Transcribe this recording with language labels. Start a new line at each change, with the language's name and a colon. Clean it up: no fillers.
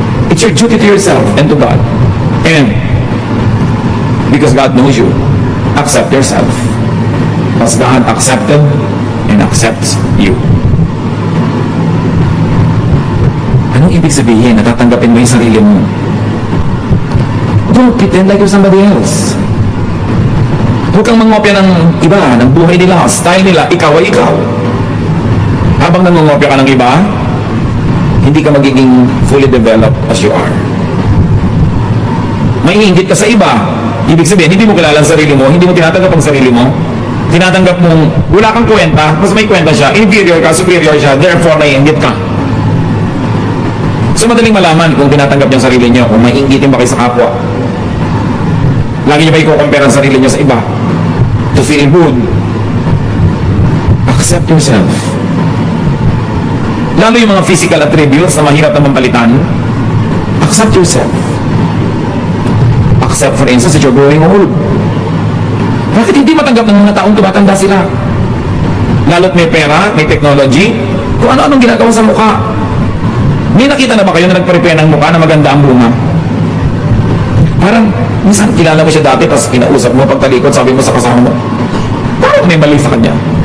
English: It's your duty to yourself and to God. And because God knows you, accept yourself. As God accepted and accepts you.
Filipino: Anong ibig sabihin? Natatanggapin mo yung sarili mo.
English: Don't pretend like you're somebody else.
Filipino: Huwag kang mangopya ng iba, ng buhay nila, style nila, ikaw ay ikaw. Habang nangongopya ka ng iba, hindi ka magiging
English: fully developed as you are.
Filipino: Maiinggit ka sa iba. Ibig sabihin, hindi mo kilala ang sarili mo, hindi mo tinatanggap ang sarili mo, tinatanggap mong wala kang kwenta, mas may kwenta siya, inferior ka, superior siya, therefore naiinggit ka. So madaling malaman kung tinatanggap niyo ang sarili niyo, kung maiinggitin ba kayo sa kapwa. Lagi niyo ba i-compare ang sarili niyo sa iba?
English: To feel good. Accept yourself.
Filipino: Lalo yung mga physical attributes na mahirap naman palitan,
English: accept yourself. Accept, for instance, that you're growing old.
Filipino: Bakit hindi matanggap ng mga taong tumatanda sila? Lalo't may pera, may technology, kung ano-anong ginagawa sa mukha. May nakita na ba kayo na nagpa-repair ng mukha na maganda ang bunga? Parang, minsan kilala mo siya dati, tapos kinausap mo, pagtalikod, sabi mo sa kasama mo, parang may mali sa kanya.